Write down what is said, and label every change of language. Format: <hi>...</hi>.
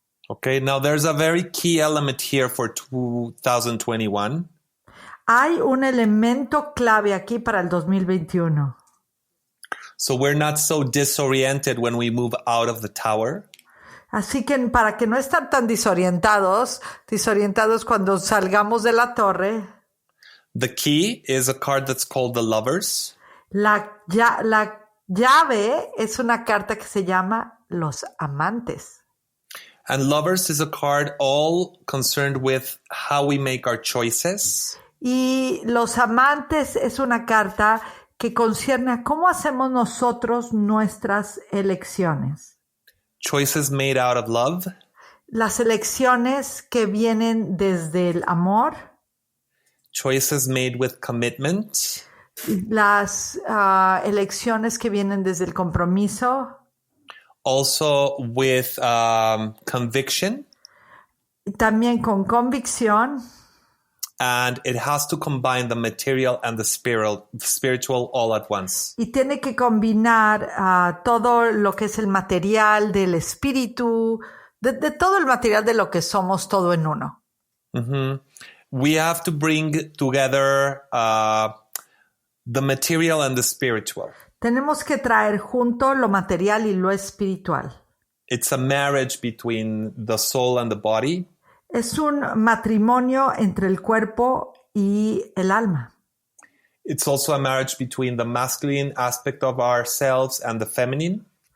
<en>Okay, now there's a very key element here for 2021.</en> <es>Hay un elemento clave aquí para el 2021.</es> <en>So we're not so disoriented when we move out of the tower.</en> <es>Así que para que no estén tan desorientados cuando salgamos de la torre.</es> <en>The key is a card that's called the Lovers.</en> <es>La llave es una carta que se llama Los Amantes.</es> <en>And Lovers is a card all concerned with how we make our choices.</en> <es>Y Los Amantes es una carta que concierne a cómo hacemos nosotros nuestras elecciones.</es> <en>Choices made out of love.</en> <es>Las elecciones que vienen desde el amor.</es> <en>Choices made with commitment.</en> <es>Las elecciones que vienen desde el compromiso.</es> <en>Also with conviction.</en> <es>También con convicción.</es> <en>And it has to combine the material and the spiritual all at once.</en> <es>Y tiene que combinar todo lo que es el material del espíritu, de todo el material de lo que somos, todo en uno. Mm-hmm.</es> <en>We have to bring together the material and the spiritual.</en> <es>Tenemos que traer junto lo material y lo espiritual.</es> <en>It's a marriage between the soul and the body.</en> <es>Es un matrimonio entre el cuerpo y el alma.</es> <en>It's also a marriage between the masculine aspect of ourselves and the feminine.</en>